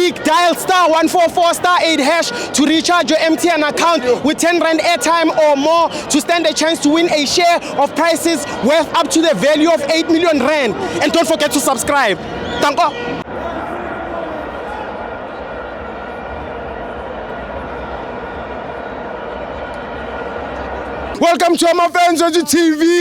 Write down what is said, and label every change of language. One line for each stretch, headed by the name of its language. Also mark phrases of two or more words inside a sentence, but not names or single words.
English: Dial *144*8# to recharge your MTN account with 10 Rand airtime or more to stand a chance to win a share of prizes worth up to the value of 8 million Rand. And don't forget to subscribe. Tanko. Welcome to my fans on TV.